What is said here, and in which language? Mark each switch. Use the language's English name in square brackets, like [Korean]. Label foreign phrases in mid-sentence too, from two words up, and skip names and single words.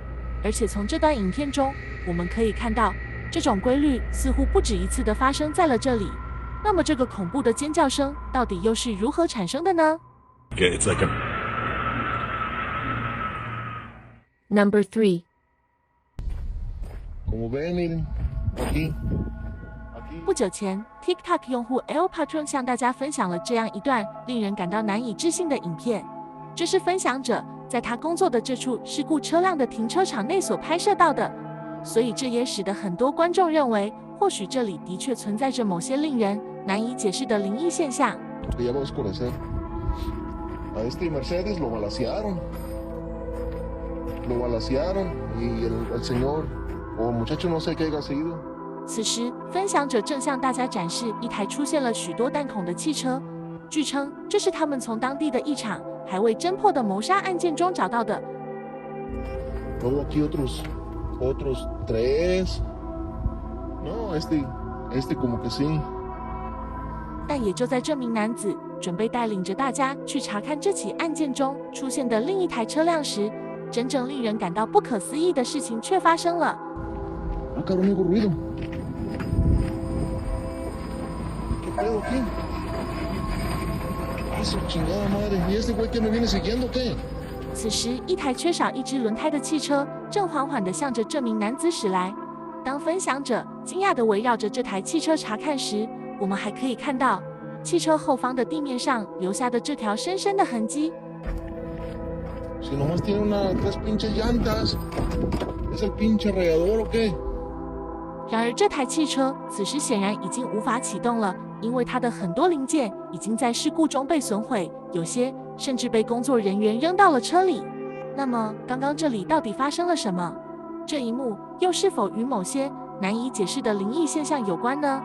[Chinese] 而且从这段影片中，我们可以看到这种规律似乎不止一次地发生在了这里。那么这个恐怖的尖叫声到底又是如何产生的呢？ [English] It's like a Number 3. [Spanish] Como ven, miren, aquí. [Chinese] 不久前 ，TikTok 用户 El Patron 向大家分享了这样一段令人感到难以置信的影片。这是分享者在他工作的这处事故车辆的停车场内所拍摄到的，所以这也使得很多观众认为，或许这里的确存在着某些令人难以解释的灵异现象。 [Spanish] Que ya va a oscurecer. A este Mercedes lo balacearon. Lo balacearon y el señor o muchacho no sé qué haya sido. [Chinese] 此时，分享者正向大家展示一台出现了许多弹孔的汽车，据称这是他们从当地的一场还未侦破的谋杀案件中找到的。 [Spanish] Luego aquí otros 3. No, este como que sí. [Chinese] 但也就在这名男子准备带领着大家去查看这起案件中出现的另一台车辆时，真正令人感到不可思议的事情却发生了。 [Spanish] Ah, cabrón, oigo ruido. ¿Qué pedo aquí? Ah, su chingada madre. ¿Y este güey que me viene siguiendo qué? [Chinese] 此时，一台缺少一只轮胎的汽车正缓缓地向着这名男子驶来。当分享者惊讶地围绕着这台汽车查看时，我们还可以看到汽车后方的地面上留下的这条深深的痕迹。 [Spanish] Si nomás tiene tres pinches llantas. ¿Es el pinche radiador o qué? [Chinese] 然而，这台汽车此时显然已经无法启动了，因为它的很多零件已经在事故中被损毁，有些甚至被工作人员扔到了车里。那么，刚刚这里到底发生了什么？这一幕又是否与某些难以解释的灵异现象有关呢？